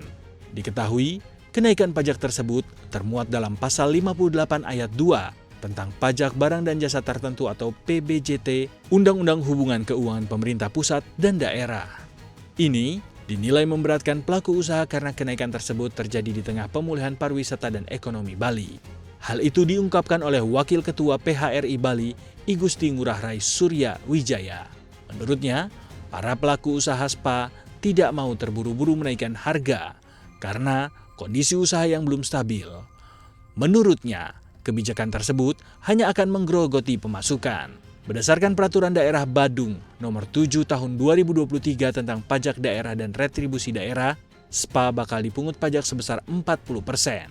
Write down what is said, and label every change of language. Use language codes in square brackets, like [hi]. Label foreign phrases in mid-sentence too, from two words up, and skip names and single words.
[id] Diketahui, kenaikan pajak tersebut termuat dalam Pasal 58 Ayat 2 tentang Pajak Barang dan Jasa Tertentu atau PBJT, Undang-Undang Hubungan Keuangan Pemerintah Pusat dan Daerah. Ini dinilai memberatkan pelaku usaha karena kenaikan tersebut terjadi di tengah pemulihan pariwisata dan ekonomi Bali. Hal itu diungkapkan oleh Wakil Ketua PHRI Bali, I Gusti Ngurah Rai Surya Wijaya. Menurutnya, para pelaku usaha spa tidak mau terburu-buru menaikkan harga karena kondisi usaha yang belum stabil. Menurutnya, kebijakan tersebut hanya akan menggerogoti pemasukan. Berdasarkan Peraturan Daerah Badung Nomor 7 Tahun 2023 tentang Pajak Daerah dan Retribusi Daerah, spa bakal dipungut pajak sebesar 40%.